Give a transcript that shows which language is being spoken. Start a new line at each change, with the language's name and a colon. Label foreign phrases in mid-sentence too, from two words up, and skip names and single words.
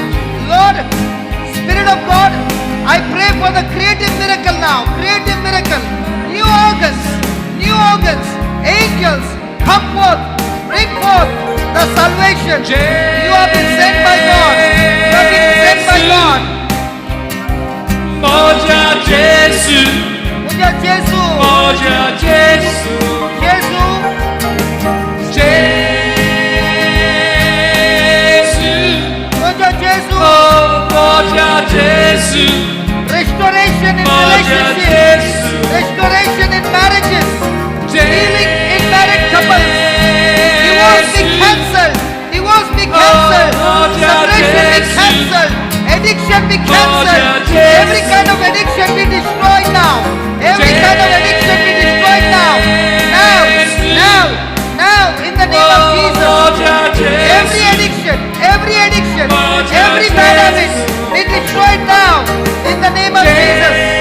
English: Lord, God, Spirit of God, I pray for the creative miracle now. Creative miracle. New organs, angels, come forth, bring forth the salvation. You have been sent by God. You have been sent by God. Moja Jesu, Moja Jesu, Moja Jesu, Jesu, Jesu, Moja Jesu, Moja Jesu, restoration in Moja relationships, Jesu, restoration in marriages, healing in married couples, divorce be cancelled, separation be cancelled, addiction be cancelled, every kind of addiction be destroyed now, every kind of addiction be destroyed now, in the name of Jesus, every addiction, every bad habit be destroyed now, in the name of Jesus.